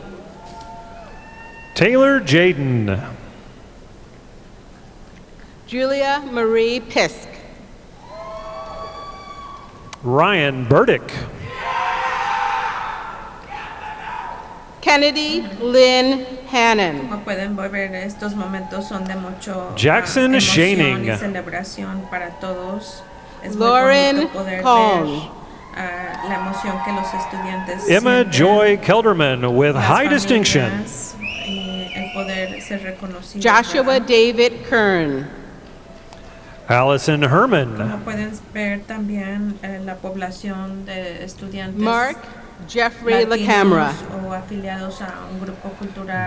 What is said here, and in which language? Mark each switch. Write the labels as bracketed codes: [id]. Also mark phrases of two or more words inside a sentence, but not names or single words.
[es] Taylor Jaden. Julia Marie Pisk. Ryan Burdick. Kennedy Lynn Hannon. Como pueden ver, estos momentos son de mucho Jackson emoción Shaning. y celebración para todos. Es Lauren muy bonito poder Cohn. ver la emoción que los estudiantes Emma sienten, [en] Joy Kelderman with [es] las [en] high distinction. [es] familias, y el poder ser reconocido. Joshua ¿verdad? David Kern. Allison Herman. Como pueden ver también la población de estudiantes Mark Jeffrey latinos LaCamera. o afiliados a un grupo cultural